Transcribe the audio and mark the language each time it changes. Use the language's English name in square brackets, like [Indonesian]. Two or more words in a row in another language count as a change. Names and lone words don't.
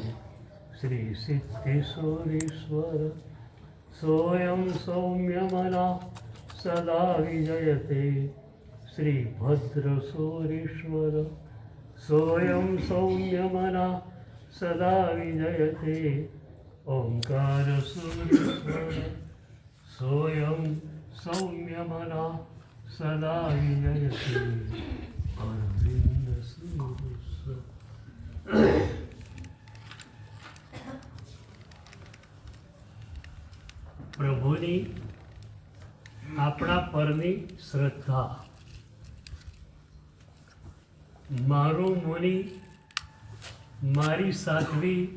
[Sanskrit] श्रीसिद्धेश्वरेश्वर सोऽयं सौम्यमनः सदा विजयते श्रीभद्रसूरीश्वर सोऽयं सौम्यमनः सदा विजयते ओङ्कारसूरीश्वर सोऽयं सौम्यमनः सदा विजयते अरविन्दसूरीश्वर [Gujarati] પ્રભુની આપણા પરની શ્રદ્ધા મારું મુનિ મારી સાધ્વી